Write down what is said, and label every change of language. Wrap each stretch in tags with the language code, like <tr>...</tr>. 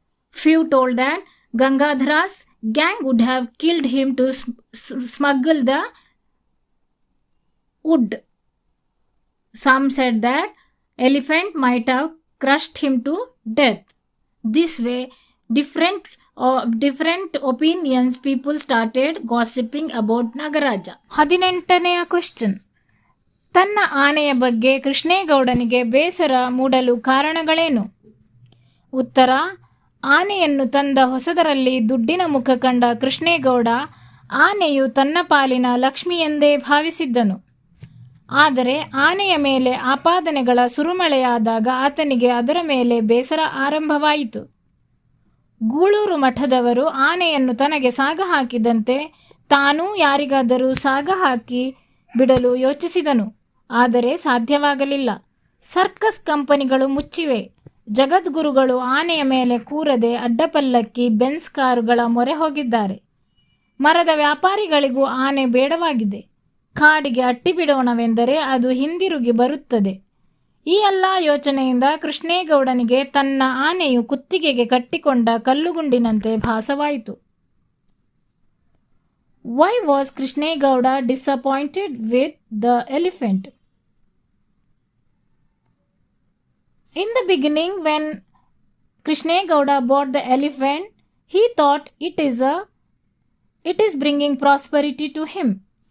<en>Few told that Gangadhara's gang would have killed him to smuggle the wood. Some said that elephant might have crushed him to death. This way, different opinions people started gossiping about Nagaraja.</en> <kn>18ನೆಯ question. ತನ್ನ ಆನೆಯ ಬಗ್ಗೆ ಕೃಷ್ಣೇಗೌಡನಿಗೆ ಬೇಸರ ಮೂಡಲು ಕಾರಣಗಳೇನು? ಉತ್ತರ: ಆನೆಯನ್ನು ತಂದ ಹೊಸದರಲ್ಲಿ ದುಡ್ಡಿನ ಮುಖ ಕಂಡ ಕೃಷ್ಣೇಗೌಡ ಆನೆಯು ತನ್ನ ಪಾಲಿನ ಲಕ್ಷ್ಮಿ ಎಂದೇ ಭಾವಿಸಿದ್ದನು. ಆದರೆ ಆನೆಯ ಮೇಲೆ ಆಪಾದನೆಗಳ ಸುರುಮಳೆಯಾದಾಗ ಆತನಿಗೆ ಅದರ ಮೇಲೆ ಬೇಸರ ಆರಂಭವಾಯಿತು. ಗೂಳೂರು ಮಠದವರು ಆನೆಯನ್ನು ತನಗೆ ಸಾಗ ಹಾಕಿದಂತೆ ತಾನೂ ಯಾರಿಗಾದರೂ ಸಾಗ ಹಾಕಿ ಬಿಡಲು ಯೋಚಿಸಿದನು. ಆದರೆ ಸಾಧ್ಯವಾಗಲಿಲ್ಲ. ಸರ್ಕಸ್ ಕಂಪನಿಗಳು ಮುಚ್ಚಿವೆ. ಜಗದ್ಗುರುಗಳು ಆನೆಯ ಮೇಲೆ ಕೂರದೆ ಅಡ್ಡಪಲ್ಲಕ್ಕಿ ಬೆನ್ಸ್ ಕಾರುಗಳ ಮೊರೆ ಹೋಗಿದ್ದಾರೆ. ಮರದ ವ್ಯಾಪಾರಿಗಳಿಗೂ ಆನೆ ಬೇಡವಾಗಿದೆ. ಕಾಡಿಗೆ ಅಟ್ಟಿಬಿಡೋಣವೆಂದರೆ ಅದು ಹಿಂದಿರುಗಿ ಬರುತ್ತದೆ. ಈ ಎಲ್ಲ ಯೋಚನೆಯಿಂದ ಕೃಷ್ಣೇಗೌಡನಿಗೆ ತನ್ನ ಆನೆಯು ಕುತ್ತಿಗೆಗೆ ಕಟ್ಟಿಕೊಂಡ ಕಲ್ಲುಗುಂಡಿನಂತೆ ಭಾಸವಾಯಿತು.</kn> <en>Why was Krishnegowda disappointed with the elephant? In the beginning, when Krishnegowda bought the elephant, he thought it is bringing prosperity to him.</en>